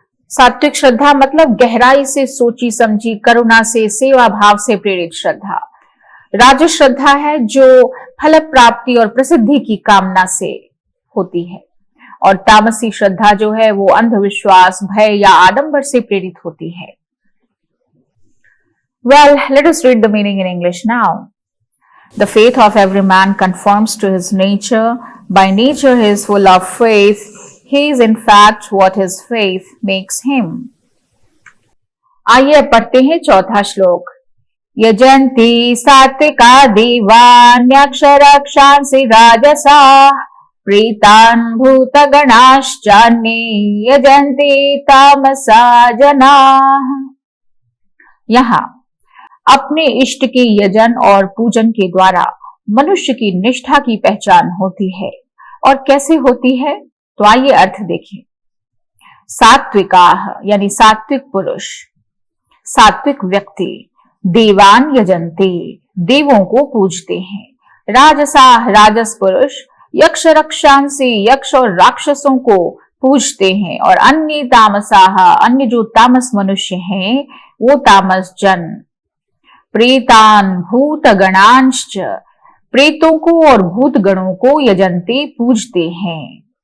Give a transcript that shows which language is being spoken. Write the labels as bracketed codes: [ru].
[hi] सात्विक श्रद्धा मतलब गहराई से सोची समझी, करुणा से, सेवा भाव से प्रेरित श्रद्धा। राजस श्रद्धा है जो फल प्राप्ति और प्रसिद्धि की कामना से होती है, और तामसी श्रद्धा जो है वो अंधविश्वास, भय या आडंबर से प्रेरित होती है। [en] Well, let us read the meaning in English now. The faith of every man conforms to his nature. By nature he is full of faith. He is in fact what his faith makes him. [hi] आइए पढ़ते हैं चौथा श्लोक। [sa] यजन्ति सात्विका देवान्यक्षरक्षांसि राजसा प्रीतान् भूतगणाश्चान्ये यजन्ति तामसा जनाः। [hi] यहाँ अपने इष्ट के यजन और पूजन के द्वारा मनुष्य की निष्ठा की पहचान होती है। और कैसे होती है, तो आइए अर्थ देखें। सात्विकाः यानी सात्विक पुरुष, सात्विक व्यक्ति, देवान यजन्ते देवों को पूजते हैं, राजसाः राजस पुरुष, यक्ष रक्षांसि यक्ष और राक्षसों को पूजते हैं, और अन्य तामसाः अन्य जो तामस मनुष्य हैं वो तामस जन, प्रेतान भूत गणांश्च प्रेतों को और भूत गणों को यजन्ते पूजते हैं।